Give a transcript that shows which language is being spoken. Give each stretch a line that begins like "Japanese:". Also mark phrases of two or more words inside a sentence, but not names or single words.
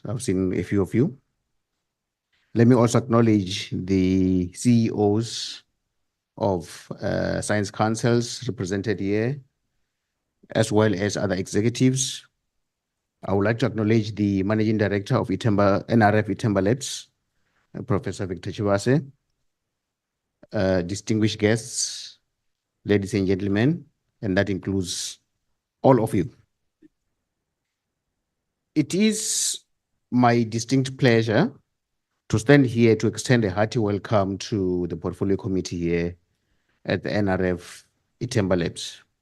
English: I've seen a few of you. Let me also acknowledge the CEOs of science councils represented here, as well as other executives. I would like to acknowledge the Managing Director of iThemba, NRF iThemba Labs, Professor Victor Chivase, distinguished guests, ladies and gentlemen, and that includes all of you. It is my distinct pleasure to stand here to extend a hearty welcome to the Portfolio Committee here at the NRF iThemba Labs.